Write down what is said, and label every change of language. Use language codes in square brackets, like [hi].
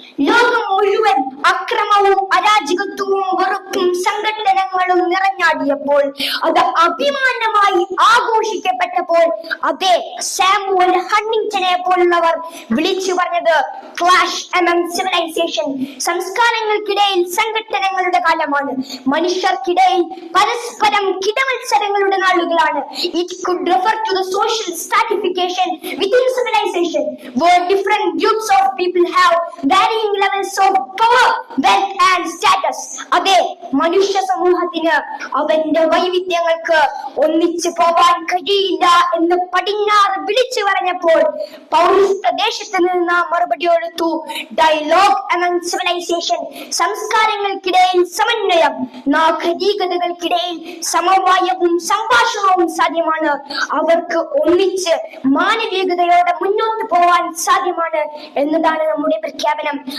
[ml] ലോകം മുഴുവൻ അക്രമവും അരാജകത്വവും വെറുപ്പും സംഘടനകളും നിറഞ്ഞാടിയപ്പോൾ, അത് അഭിമാനമായി ആഘോഷിക്കപ്പെട്ടപ്പോൾ, അതേ സാമുവൽ ഹണ്ടിങ്ടനെ പോലുള്ളവർ വിളിച്ചു പറഞ്ഞത് [en] clash among civilisation, [ml] സംസ്കാരങ്ങൾക്കിടയിൽ സംഘട്ടനങ്ങളുടെ കാലമാണ്, മനുഷ്യർക്കിടയിൽ പരസ്പരം കിടമത്സരങ്ങളുടെ നാളുകളാണ്. [en] It could refer to the social stratification within civilization, where different groups of people have varying levels of power, wealth and status. [ml] അതെ, മനുഷ്യ സമൂഹത്തിന് അവന്റെ വൈവിധ്യങ്ങൾക്ക് ഒന്നിച്ചു പോവാൻ കഴിയില്ല എന്ന് പടിഞ്ഞാറ് വിളിച്ചു പറഞ്ഞപ്പോൾ, പൗരസ്ത്യ ദേശത്ത് നിന്ന് മറുപടി കൊടുത്തു [en] dialogue among civilisation, [ml] സംസ്കാരങ്ങൾക്കിടയിൽ സമന്വയം, നാഗരികതകൾക്കിടയിൽ സമവായവും സംഭാഷണവും സാധ്യമാണ്, അവർക്ക് ഒന്നിച്ച് മാനവികതയോടെ മുന്നോട്ട് പോവാൻ സാധ്യമാണ് എന്നതാണ് നമ്മുടെ പ്രഖ്യാപനം.